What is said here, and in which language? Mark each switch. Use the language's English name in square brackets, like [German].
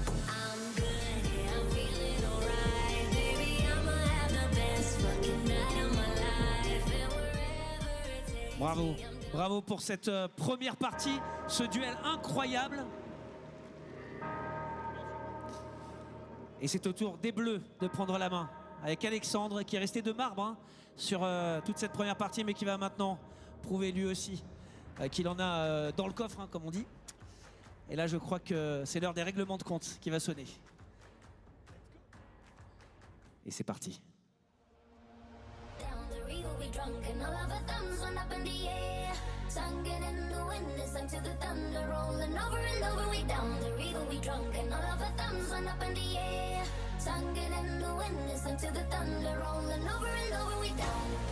[English] I'm good, yeah, I'm feeling alright. Baby, I'ma have the best fucking night of my life. And wherever it takes [French] Bravo. Bravo pour cette première partie, ce duel incroyable. Et c'est au tour des Bleus de prendre la main avec Alexandre qui est resté de marbre hein, sur toute cette première partie mais qui va maintenant prouver lui aussi qu'il en a dans le coffre, hein, comme on dit. Et là, je crois que c'est l'heure des règlements de compte qui va sonner. Et c'est parti. [English] Down the river we drunk and all of our thumbs went up in the air. Sung it in the wind and sung to the thunder, rolling over and over we down the river we drunk and all of our thumbs went up in the air. Sung it in the wind and sung to the thunder, rolling over and over we down.